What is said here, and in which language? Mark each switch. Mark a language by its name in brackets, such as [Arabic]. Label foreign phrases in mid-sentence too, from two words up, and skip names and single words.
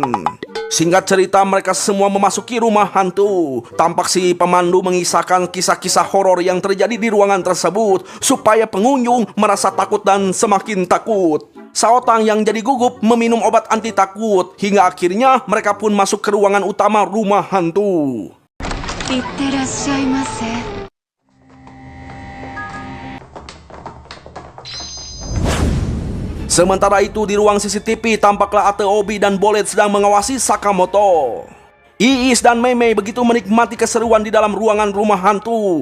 [Indonesian] Singkat cerita, mereka semua memasuki rumah hantu. Tampak si pemandu mengisahkan kisah-kisah horor yang terjadi di ruangan tersebut supaya pengunjung merasa takut dan semakin takut. Saotang yang jadi gugup meminum obat anti takut hingga akhirnya mereka pun masuk ke ruangan utama rumah hantu. [Japanese] いってらっしゃいませ。 [Indonesian] Sementara itu di ruang CCTV tampaklah Ate Obi dan Bolet sedang mengawasi Sakamoto. Iis dan Mei begitu menikmati keseruan di dalam ruangan rumah hantu.